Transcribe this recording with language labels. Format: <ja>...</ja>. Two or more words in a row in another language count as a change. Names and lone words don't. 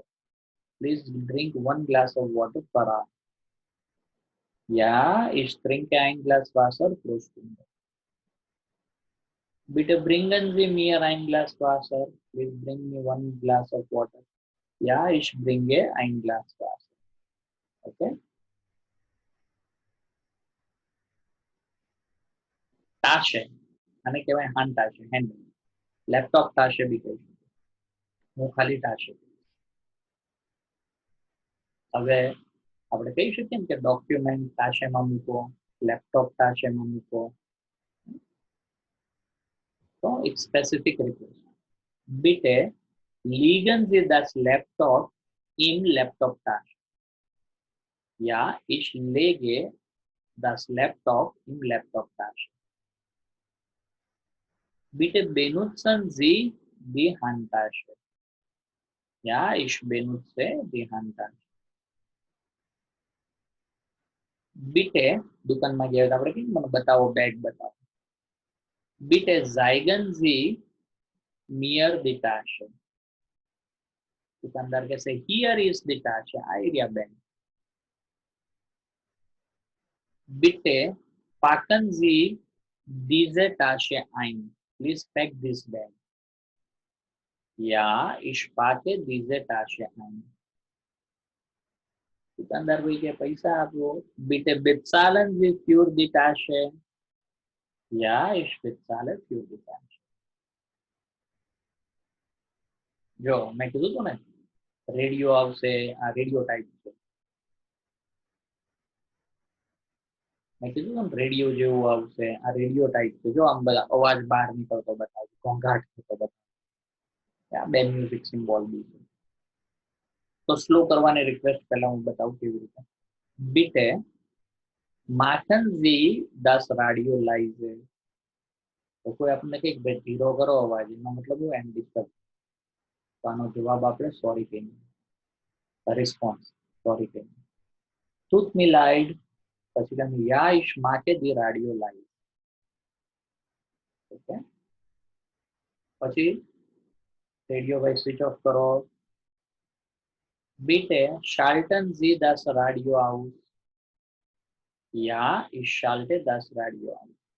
<en>Please drink 1 glass of water per hour.</en> <de>Ja, ich trinke ein Glas Wasser pro Stunde. Bitte bringen Sie mir ein Glas Wasser.</de> <en>Please bring me 1 glass of water.</en> <de>Ja, ich bringe ein Glas Wasser.</de> <gu>Okay. તાશે આને કહેવાય હાન તાશે, હેન્ડ. લેપટોપ તાશે બી કહી શકું. હું ખાલી તાશે. હવે આપણે કહી શકીએ ને કે ડોક્યુમેન્ટ તાશેમાં મૂકો, લેપટોપ તાશેમાં મૂકો. તો એક</gu> <en>specific request.</en> <de>Bitte legen Sie das Laptop im Laptop-Tasche. Ja, ich lege das Laptop im Laptop-Tasche. Bitte benutzen Sie die Handtasche. Ja, ich benutze die Handtasche.</de> <gu>Bitte દુકાનમાં ગયા આપણે કહીએ મને બતાવો, બેગ બતાવો.</gu> <de>Bitte zeigen Sie mir die Tasche.</de> <gu>દુકાનદાર કહેશે</gu> <en>here is the Tasche.</en> <gu>આ એરિયા બેગ.</gu> <de>Bitte packen Sie diese Tasche ein.</de> <en>Please pack this bag.</en> <de>Ja, ich packe diese Tasche ein.</de> <gu>દુકાનદાર ભાઈ કે પૈસા આપો.</gu> <de>Bitte bezahlen Sie für die Tasche. Ja, ich bezahle für die Tasche.</de> <gu>જો મેં કીધું હતું ને રેડિયો આવશે, આ રેડિયો ટાઈપ છે. મેં કીધું હતું ને રેડિયો જેવું આવશે, આ રેડિયો ટાઈપ છે. જો આમ બધા અવાજ બહાર નીકળતો બતાવે, ઘોંઘાટ થતો બતાવે. આ બે મ્યુઝિક સિમ્બોલ બી છે. તો સ્લો કરવાની રિક્વેસ્ટ પહેલા હું બતાવું કેવી રીતે.</gu> <de>Bitte machen Sie das Radio leise.</de> <gu>તો કોઈ આપણને કહે કે ભાઈ ધીરો કરો અવાજ, એનો મતલબ હું એમ ડિસ્ટર્બ. તો આનો જવાબ આપણે સોરી કહીએ. રિસ્પોન્સ સોરી કહીએ.</gu> <de>Tut mir leid.</de> <gu>પછી તમે</gu> <de>ja, ich mache die Radio leise.</de> <gu>ઓકે, પછી રેડિયો ભાઈ</gu> <en>switch off</en> <gu>કરો.</gu> <de>Bitte schalten Sie das Radio aus. Ja, ich schalte das Radio aus.</de>